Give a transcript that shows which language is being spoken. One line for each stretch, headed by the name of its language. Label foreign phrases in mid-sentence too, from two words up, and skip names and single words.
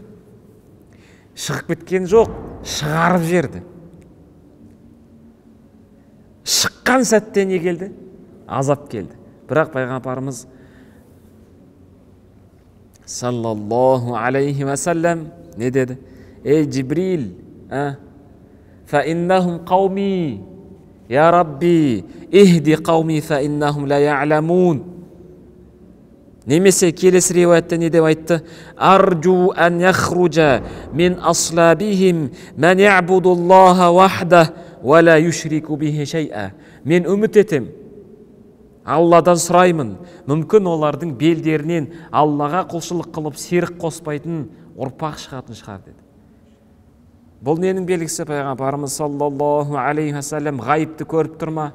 Kazakh: Шығып кеткен жоқ, шығарып жерді. Шыққан сәтте не келді? Азап келді. Бірақ пайғамбарымыз
Arabic: صلى الله عليه وسلم
Kazakh: не деді? Ей Жибрил,
Arabic: فإنهم قومي يا رب اهد قومي فإنهم لا يعلمون.
Kazakh: Немесе келесі риуаятта не деп айтты?
Arabic: أرجو أن يخرج من أصلابهم من يعبد الله وحده ولا يشرك به شيئا.
Kazakh: Мен үміт етем, Алладан сұраймын, мүмкін олардың белдерінен Аллаға құлшылық қылып серік қоспайтын ұрпақ шығатын шығар деді. Бұл ненің белгісі? Пайғамбарымыз
Arabic: صلى الله عليه وسلم
Kazakh: ғайыпты көріп тұр ма?